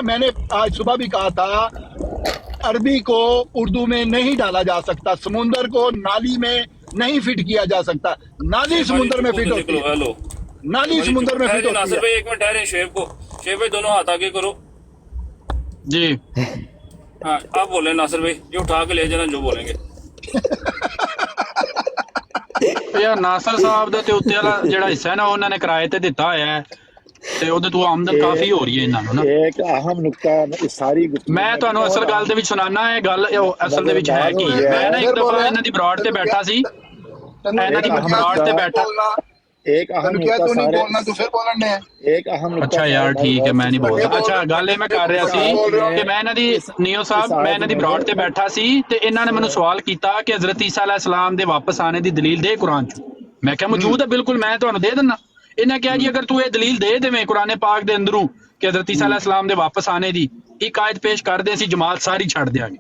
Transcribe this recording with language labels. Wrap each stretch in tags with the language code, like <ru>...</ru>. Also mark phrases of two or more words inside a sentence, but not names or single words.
<ur>بھی دیکھو ترجمہ میں نے آج صبح بھی کہا تھا عربی کو اردو میں نہیں ڈالا جا سکتا، سمندر کو نالی میں نہیں فٹ کیا جا سکتا، نالی سمندر میں فٹ ہوتی ہے، ہیلو نالی سمندر میں فٹ ہوتی ناصر ہے۔ بھائی ایک منٹ ٹھہرے، شیب بھائی دونوں ہاتھ آگے کرو۔ جی ہاں آپ بولیں ناصر بھائی، یہ اٹھا کے لے جانا جو بولیں گے۔</ur> <pa>ਯਾਰ ਨਾਸਰ ਸਾਹਿਬ ਦੇ ਤੇ ਉੱਤੇ ਵਾਲਾ ਜਿਹੜਾ ਹਿੱਸਾ ਹੈ ਨਾ ਉਹਨਾਂ ਨੇ ਕਿਰਾਏ ਤੇ ਦਿੱਤਾ ਹੋਇਆ ਹੈ ਤੇ ਉਹਦੇ ਤੋਂ ਆਮਦਨ ਕਾਫੀ ਹੋ ਰਹੀ ਹੈ ਇਹਨਾਂ ਨੂੰ ਨਾ।</pa> <ur>ایک اہم نقطہ اس ساری گفتگو</ur> <pa>ਮੈਂ ਤੁਹਾਨੂੰ ਅਸਲ ਗੱਲ ਦੇ ਵਿੱਚ ਸੁਣਾਣਾ ਇਹ ਗੱਲ ਉਹ ਅਸਲ ਦੇ ਵਿੱਚ ਹੈ ਕੀ ਹੈ। ਮੈਂ ਨਾ ਇੱਕ ਦਫਾ ਇਹਨਾਂ ਦੀ ਬਰਾੜ ਤੇ ਬੈਠਾ ਸੀ, ਇਹਨਾਂ ਦੀ ਬਰਾੜ ਤੇ ਬੈਠਾ।</pa> <ur>ایک اہم</ur> <pa>تینوں کیا</pa> <ur>نقطہ تو نہیں سارے بولنا تو پھر بولنا ہے۔ ایک اہم نقطہ</ur> <pa>ਅੱਛਾ ਯਾਰ ਠੀਕ ਹੈ ਮੈਂ ਨਹੀਂ ਬੋਲਦਾ। ਅੱਛਾ ਗੱਲ ਇਹ ਮੈਂ ਕਰ ਰਿਹਾ ਸੀ ਕਿ ਮੈਂ ਇਹਨਾਂ ਦੀ ਨੀਓ ਸਾਹਿਬ ਮੈਂ ਇਹਨਾਂ ਦੀ ਬਰਾੜ ਤੇ ਬੈਠਾ ਸੀ ਤੇ ਇਹਨਾਂ ਨੇ ਮੈਨੂੰ ਸਵਾਲ ਕੀਤਾ ਕਿ ਹਜ਼ਰਤ ਈਸਾ</pa> <ar>عليه السلام</ar> <pa>ਦੇ ਵਾਪਸ ਆਣੇ ਦੀ ਦਲੀਲ ਦੇ ਕੁਰਾਨ ਚ। ਮੈਂ ਕਿਹਾ ਮੌਜੂਦ ਹੈ ਬਿਲਕੁਲ, ਮੈਂ ਤੁਹਾਨੂੰ ਦੇ ਦਿੰਦਾ। ਇਹਨੇ ਕਿਹਾ ਜੀ ਅਗਰ ਤੂੰ ਇਹ ਦਲੀਲ ਦੇ ਦੇਵੇਂ ਕੁਰਾਨ ਪਾਕ ਦੇ ਅੰਦਰੋਂ ਕਿ ਹਜ਼ਰਤ ਈਸਾ</pa> <ar>عليه السلام</ar> <pa>ਦੇ ਵਾਪਸ ਆਣੇ ਦੀ ਇੱਕ ਆਇਤ ਪੇਸ਼ ਕਰਦੇ ਅਸੀਂ ਜਮਾਤ ਸਾਰੀ ਛੱਡ ਦਿਆਂਗੇ।</pa>